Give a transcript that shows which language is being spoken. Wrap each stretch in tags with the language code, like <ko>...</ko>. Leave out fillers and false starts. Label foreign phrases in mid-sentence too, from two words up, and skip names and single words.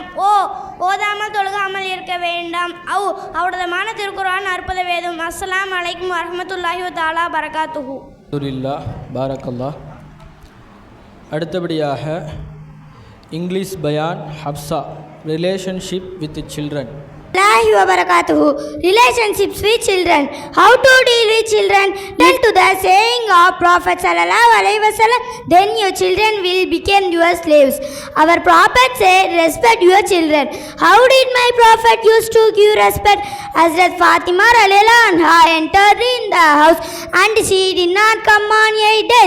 <ta>ஓதாமல் தொழுகாமல் இருக்க வேண்டாம். அவருடமான திருக்குர்ஆன் அற்புத வேதம்.</ta> <ar>السلام عليكم ورحمة الله وتعالى بركاته. الحمد لله، بارك الله.</ar> <ta>அடுத்தபடியாக இங்கிலீஷ் பயான் ஹப்சா,</ta> <en>relationship with children.</en> <ar>السلام وبركاته.</ar> <en>Relationships with children. How to deal with children? Tell to the saying of Prophet</en> <ar>صلى الله عليه وسلم,</ar> <en>then your children will become your slaves. Our Prophet said, respect your children. How did my Prophet used to give respect? Hazrat Fatima</en> <ar>رضي الله عنها</ar> <en>entered in the house and she did not come on 8 days.</en>